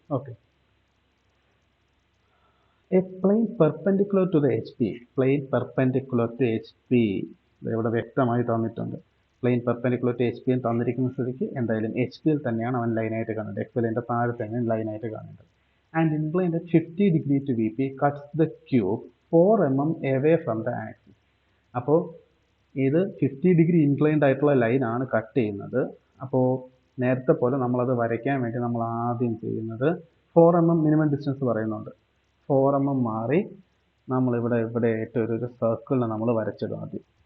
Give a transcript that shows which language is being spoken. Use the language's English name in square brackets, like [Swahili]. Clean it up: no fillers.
[English] okay, a plane perpendicular to the HP, plane perpendicular to HP [Malayalam] ഇവിടെ വ്യക്തമായി തന്നിട്ടുണ്ട്. [English] plane perpendicular to HP [Malayalam] തന്നിരിക്കുന്ന സ്ഥിതിക്ക് എന്തായാലും HP തന്നെയാണ് അവൻ ലൈനായിട്ട് കാണേണ്ടത്, XYൻ്റെ താഴെ തന്നെ ലൈനായിട്ട് കാണേണ്ടത്. [English] And inclined at 50 degree to VP cuts the cube 4 mm away from the axis. [Malayalam] അപ്പോൾ ഇത് 50 ഡിഗ്രി ഇൻക്ലൈൻഡ് ആയിട്ടുള്ള ലൈനാണ് കട്ട് ചെയ്യുന്നത്. അപ്പോൾ നേരത്തെ പോലെ നമ്മളത് വരയ്ക്കാൻ വേണ്ടി നമ്മൾ ആദ്യം ചെയ്യുന്നത് 4 mm മിനിമം ഡിസ്റ്റൻസ് പറയുന്നുണ്ട്. 4 mm മാറി നമ്മളിവിടെ ആയിട്ട് ഒരു സർക്കിളിനെ നമ്മൾ വരച്ചിടും ആദ്യം.